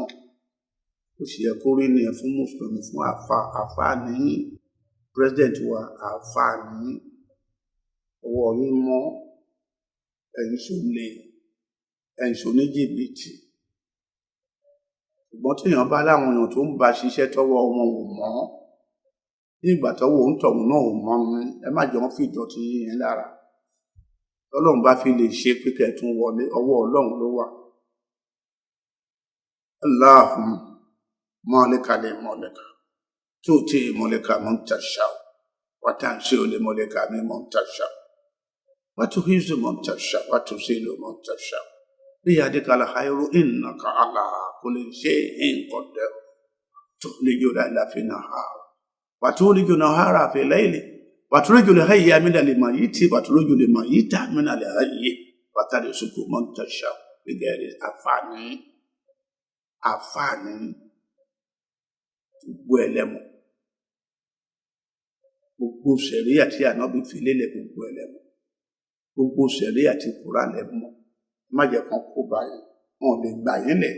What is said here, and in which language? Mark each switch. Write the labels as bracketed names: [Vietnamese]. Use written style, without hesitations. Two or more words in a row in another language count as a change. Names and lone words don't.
[Yoruba] Ó sì yẹ kó rí ni ẹ fún mùsùlùmí, fún àfáà ní president wa, àfáà ní ọwọ́ yín mọ́, ẹ̀yin ṣòlè, ẹ̀yin ṣòní jìbìtì. Ṣùgbọ́n tí èèyàn bá láwọn èèyàn tó ń bá ṣiṣẹ́ tọ́wọ́ wọn ò mọ́, ní ìgbà tọ́wọ́ òun tọ̀hún náà ò mọ́ ní, ẹ má jọ ń fi ìdọ̀tí yín lára. Ọlọ́run bá fi lè ṣe pé kẹtùn wọlé, ọwọ́ Ọlọ́run ló wà. [Arabic] اللهم مالك الملك تؤتي الملك من تشاء وتنزع الملك ممن تشاء' wa tanzi'ul mulka mimman tasha' وتعز من تشاء وتذل من تشاء بيدك الخير إنك على كل شيء قدير تخرج الليل في النهار وتخرج النهار في الليل وتخرج الحي من الميت وتخرج الميت من الحي وترزق من تشاء بغير [Yoruba] àfààní gbogbo ẹlẹ́mu, gbogbo ṣẹ̀ríà tí Ànábì fi lélẹ̀, gbogbo ẹlẹ́mu, gbogbo ṣẹ̀ríà tí Kùránì lẹ́mọ́, má jẹ́ kan kó báyìí, wọn lè gbà yín lẹ̀.